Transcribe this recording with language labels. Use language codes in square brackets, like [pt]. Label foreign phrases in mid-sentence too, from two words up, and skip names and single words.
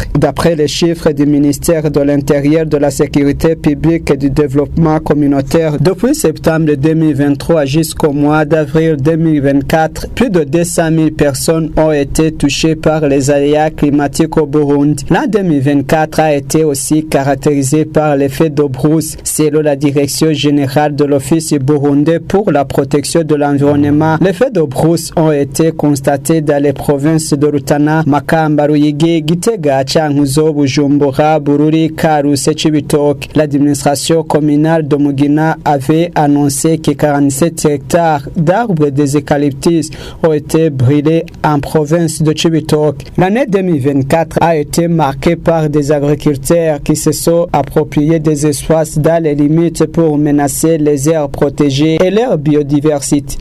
[fr] D'après les chiffres du ministère de l'Intérieur, de la Sécurité publique et du développement communautaire, depuis septembre 2023 jusqu'au mois d'avril 2024, plus de 200 000 personnes ont été touchées par les aléas climatiques au Burundi. L'an 2024 a été aussi caractérisé par l'effet de brousse. Selon la direction générale de l'Office burundais pour la protection de l'environnement, les effets de brousse ont été constatés dans les provinces de Rutana, Makamba, Ruyigi, Gitega, Cankuzo, Bujumbura, Bururi, Karusi et Cibitoke. L'administration communale de Mugina avait annoncé que 47 hectares d'arbres des eucalyptus ont été brûlés en province de Cibitoke. L'année 2024 a été marquée par des agriculteurs qui se sont appropriés des espaces dans les limites pour menacer les aires protégées et leur biodiversité.